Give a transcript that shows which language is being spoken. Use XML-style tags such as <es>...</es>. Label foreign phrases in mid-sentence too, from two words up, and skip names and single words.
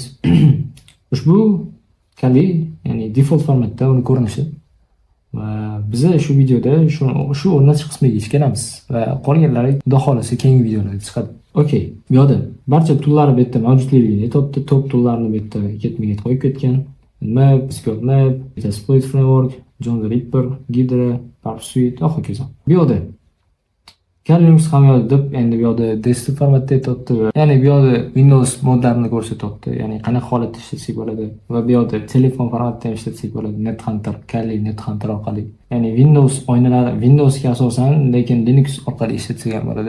<uz>Ushbu Kali, ya'ni default formatda uni ko'rinishi va biz shu videoda shu o'rnatish qismiga yetib kelamiz va qolganlari xudo xolasa keyingi videolarda chiqadi. Okey, bu yerda barcha toollar bu yerda mavjudligini aytibdi. Top toollarni bu yerda ketma-ket qo'yib ketgan. Map, Scott Map, Metasploit Framework, John the Ripper, Ghidra, Park Suite, hokazo. Bu yerda Kali Linux ham yozib, endi bu yerda desktop formatda aytibdi. Ya'ni bu yerda Windows modlarini ko'rsatyapti. Ya'ni qanaqa holatda ishlatsak bo'ladi va bu yerda telefon formatda ishlatsak bo'ladi. NetHunter, Kali NetHunter orqali. Ya'ni Windows oynalari Windowsga asosan, lekin Linux orqali ishlatsak ham bo'ladi.</uz>